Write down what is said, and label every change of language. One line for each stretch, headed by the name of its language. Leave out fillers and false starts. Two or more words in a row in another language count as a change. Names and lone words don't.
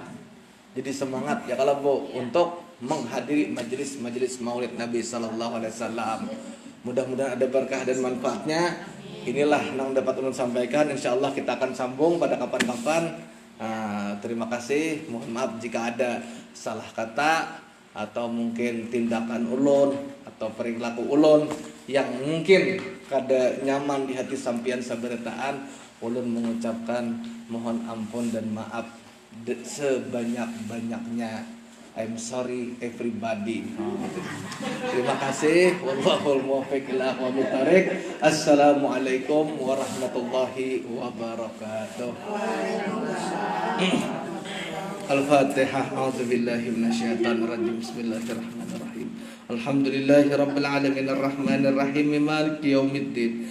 Indonesian: Jadi semangat ya kalau Bu untuk menghadiri majelis-majelis maulid Nabi
Arabic: صلى الله عليه وسلم.
Indonesian: Mudah-mudahan ada berkah dan manfaatnya. Inilah yang dapat ulun sampaikan. Insyaallah kita akan sambung pada kapan-kapan. Terima kasih. Mohon maaf jika ada salah kata atau mungkin tindakan ulun atau perilaku ulun yang mungkin kada nyaman di hati sampean sabarataan. Ulun mengucapkan mohon ampun dan maaf sebanyak-banyaknya.
English: I'm sorry everybody.
Indonesian: Terima kasih.
Arabic: والله الموفق إلى أقوم الطريق. السلام عليكم ورحمة الله وبركاته. Al-Fatihah. أعوذ بالله من الشيطان الرجيم. بسم الله الرحمن الرحيم. الحمد لله رب العالمين الرحمن الرحيم مالك يوم الدين.